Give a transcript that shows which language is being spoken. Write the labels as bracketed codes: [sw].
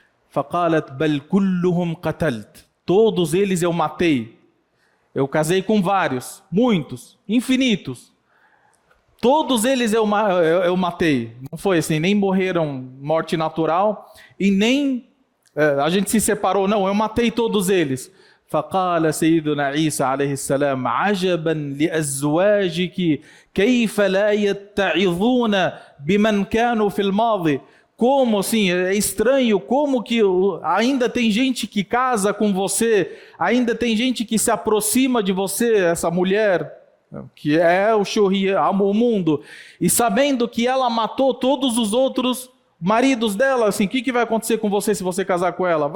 [ar] فقالت بل كلهم قتلت. [pt] Todos eles eu matei. Eu casei com vários, muitos, infinitos. Todos eles eu matei. Não foi assim, nem morreram morte natural e nem a gente se separou, não, eu matei todos eles. [ar] فقال سيدنا عيسى عليه السلام عجبا لأزواجك كيف لا يتعظون بمن كانوا في الماضي. [pt] Como assim, é estranho, como que ainda tem gente que casa com você, ainda tem gente que se aproxima de você, essa mulher, que é o Shurri, o mundo, e sabendo que ela matou todos os outros maridos dela, assim, o que vai acontecer com você se você casar com ela?